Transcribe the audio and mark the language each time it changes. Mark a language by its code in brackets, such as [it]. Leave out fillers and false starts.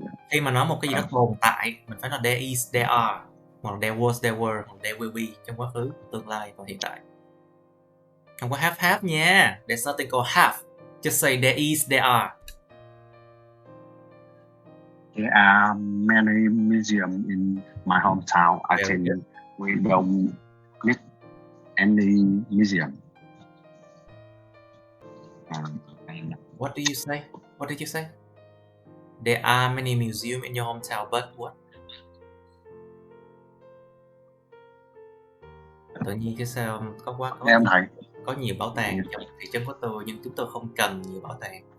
[vi] Khi mà nói một cái gì đó tồn tại, mình phải nói there is, there are, hoặc there was, there were, hoặc there will be trong quá khứ, tương lai và hiện tại. Không có have nha. [en] There's nothing called have. Just say there is, there are. There are many museums in my hometown. I think we don't need any museum. What do you say? What did you say? There are many museums in your hometown, but what? [vi] Tự nhiên chứ sao có nhiều bảo tàng trong thị trấn của tôi, nhưng chúng tôi không cần nhiều bảo tàng.